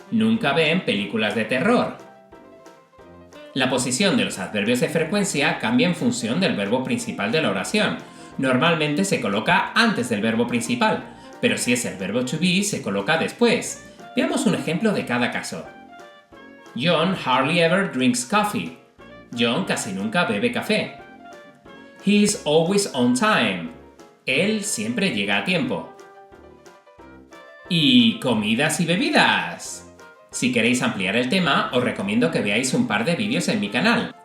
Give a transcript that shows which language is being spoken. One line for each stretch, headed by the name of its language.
Spanish: Nunca ven películas de terror. La posición de los adverbios de frecuencia cambia en función del verbo principal de la oración. Normalmente se coloca antes del verbo principal, pero si es el verbo to be, se coloca después. Veamos un ejemplo de cada caso.
English: John hardly ever drinks coffee.
Spanish: John casi nunca bebe café.
English: He is always on time.
Spanish: Él siempre llega a tiempo. Y comidas y bebidas. Si queréis ampliar el tema, os recomiendo que veáis un par de vídeos en mi canal.